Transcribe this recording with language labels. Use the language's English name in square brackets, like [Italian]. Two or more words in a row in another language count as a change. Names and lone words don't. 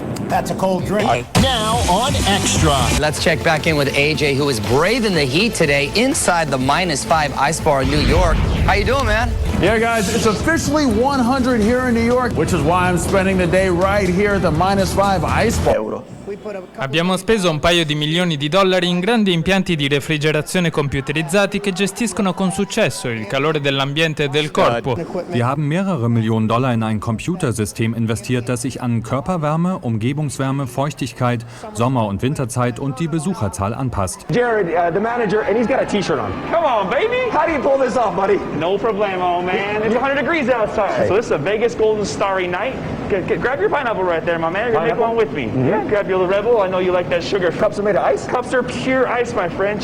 [English] That's a cold drink. Now on Extra. Let's check back in with AJ, who is braving the heat today inside the -5 Ice Bar in New York. How you doing, man? Yeah, guys, it's officially 100 here in New York, which is why I'm spending the day right here at the -5 Ice Bar. [Italian] Abbiamo speso un paio di milioni di dollari in grandi impianti di refrigerazione computerizzati che gestiscono con successo il calore dell'ambiente e del corpo. [German] Wir haben mehrere Millionen Dollar in ein Computersystem investiert, das sich an Körperwärme, Umgebungswärme, Feuchtigkeit, Sommer- und Winterzeit und die Besucherzahl anpasst. [English] Jared, the manager, and he's got a t-shirt on. Come on, baby. How do you pull this off, buddy? No problemo, man. It's 100 degrees outside. So this is a Vegas Golden Starry night. Grab your pineapple right there, my man. You're gonna make one with me. Yeah, grab your Rebel. I know you like that sugar. Cups are made of ice? Cups are pure ice, my friend.